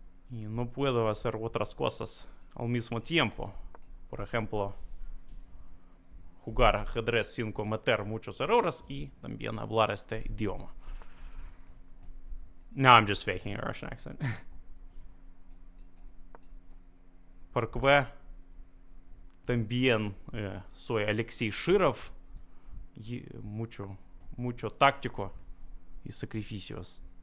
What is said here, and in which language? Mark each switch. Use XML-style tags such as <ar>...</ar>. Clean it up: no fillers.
<es>Y no puedo hacer otras cosas al mismo tiempo. Por ejemplo, jugar ajedrez sin cometer muchos errores y también hablar este idioma.</es> <en>No, I'm just faking a Russian accent.</en> <es>Porque también soy Alexei Shirov y mucho táctico y sacrificios.</es>